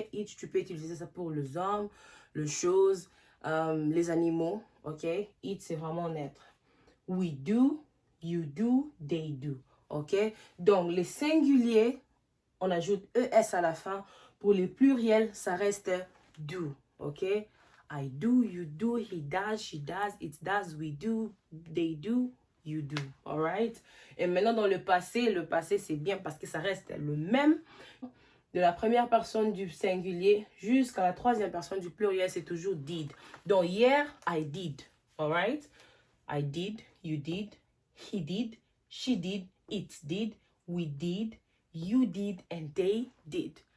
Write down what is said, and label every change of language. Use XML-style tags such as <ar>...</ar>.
<fr>It, tu peux utiliser ça pour les hommes, les choses, les animaux. Ok? It, c'est vraiment neutre.</fr> <en>We do. You do. They do. Ok?</en> <fr>Donc, les singuliers, on ajoute ES à la fin. Pour les pluriels, ça reste do. Ok?</fr> <en>I do, you do, he does, she does, it does, we do, they do, you do. Alright?</en> <fr>Et maintenant, dans le passé c'est bien parce que ça reste le même. De la première personne du singulier jusqu'à la troisième personne du pluriel, c'est toujours did. Donc, hier,</fr> <en>I did. Alright? I did, you did, he did, she did, it did, we did, you did, and they did.</en>